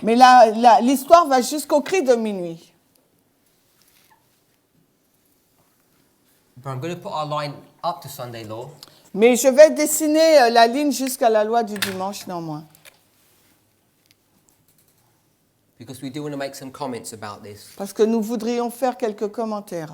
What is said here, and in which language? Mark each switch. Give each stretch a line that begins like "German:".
French: mais l'histoire va jusqu'au cri de minuit.
English: But I'm going to put our line up to Sunday law
French: Mais je vais dessiner la ligne jusqu'à la loi du dimanche néanmoins.
English: because we do want to make some comments about this.
French: Parce que nous voudrions faire quelques commentaires.